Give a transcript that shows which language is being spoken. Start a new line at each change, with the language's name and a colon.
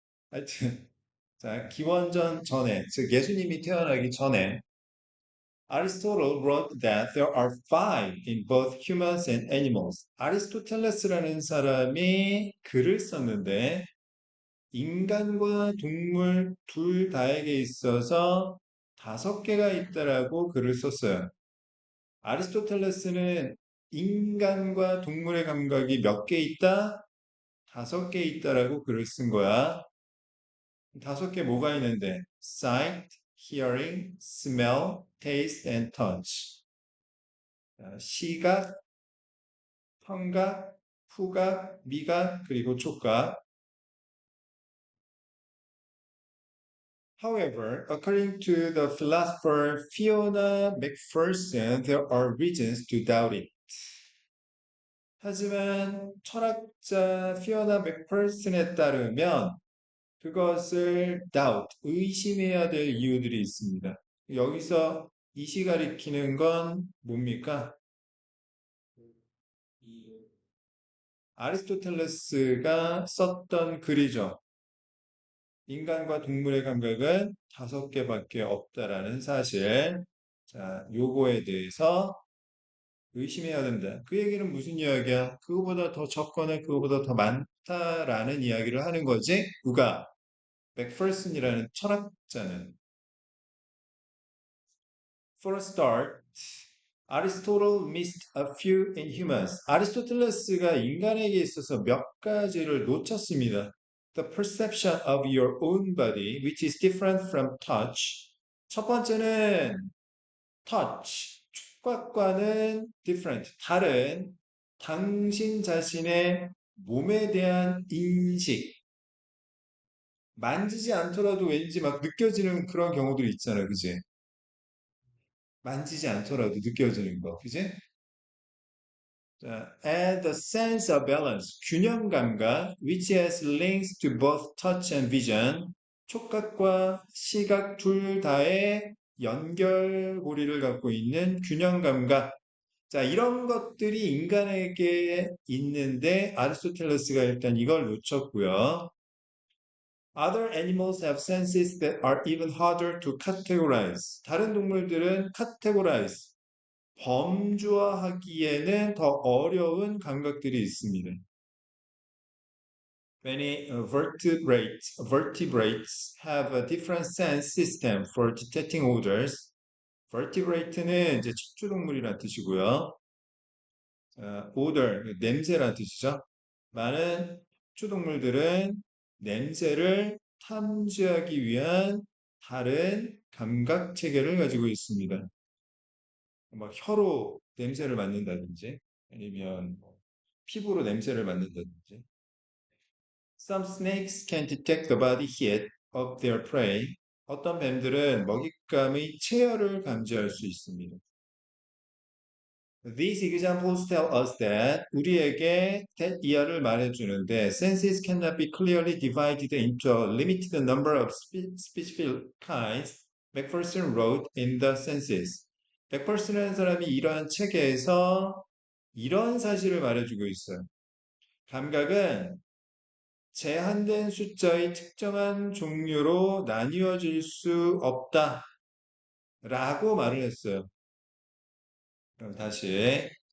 English: 하여튼, 자, 기원전 전에, 즉 예수님이 태어나기 전에 Aristotle wrote that there are five in both humans and animals.
Korean: 아리스토텔레스라는 사람이 글을 썼는데 인간과 동물 둘 다에게 있어서 다섯 개가 있다라고 글을 썼어요. 아리스토텔레스는 인간과 동물의 감각이 몇 개 있다? 다섯 개 있다라고 글을 쓴 거야. 다섯 개 뭐가 있는데?
English: sight, hearing, smell, taste, and touch.
Korean: 시각, 청각, 후각, 미각, 그리고 촉각.
English: However, according to the philosopher Fiona McPherson, there are reasons to doubt it.
Korean: 하지만 철학자 피오나 맥퍼슨에 따르면 그것을 doubt, 의심해야 될 이유들이 있습니다. 여기서 이시 가리키는 건 뭡니까? 아리스토텔레스가 썼던 글이죠. 인간과 동물의 감각은 5개밖에 없다라는 사실. 자, 요거에 대해서 의심해야 된다. 그 얘기는 무슨 이야기야? 그거보다 더 적거나 그거보다 더 많다라는 이야기를 하는 거지. 누가? 맥퍼슨이라는 철학자는.
English: For a start, Aristotle missed a few in humans.
Korean: 아리스토텔레스가 인간에게 있어서 몇 가지를 놓쳤습니다.
English: The perception of your own body, which is different from touch.
Korean: 첫 번째는 touch,触각과는 different, 다른 당신 자신의 몸에 대한 인식. 만지지 않더라도 왠지 막 느껴지는 그런 경우들이 있잖아요. 그지? 만지지 않더라도 느껴지는 거. 그지? 자, and the sense of balance, 균형 감각, which has links to both touch and vision, 촉각과 시각 둘 다의 연결고리를 갖고 있는 균형 감각. 자, 이런 것들이 인간에게 있는데 아리스토텔레스가 일단 이걸 놓쳤고요.
English: Other animals have senses that are even harder to categorize.
Korean: 다른 동물들은 categorize, 범주화하기에는 더 어려운 감각들이 있습니다.
English: Many vertebrates have a different sense system for detecting odors.
Korean: vertebrate는 이제 척추동물이라는 뜻이고요. odor, 냄새라는 뜻이죠. 많은 척추동물들은 냄새를 탐지하기 위한 다른 감각 체계를 가지고 있습니다. 막 혀로 냄새를 맡는다든지 아니면 피부로 냄새를 맡는다든지.
English: Some snakes can detect the body heat of their prey.
Korean: 어떤 뱀들은 먹잇감의 체열을 감지할 수 있습니다.
English: These examples tell us that 우리에게 that 이하를 말해주는데 senses cannot be clearly divided into a limited number of specific kinds. 맥퍼슨 wrote in the senses.
Korean: 맥퍼슨이라는 사람이 이러한 책에서 이런 사실을 말해주고 있어요. 감각은 제한된 숫자의 특정한 종류로 나뉘어질 수 없다. 라고 말을 했어요. 그럼 다시.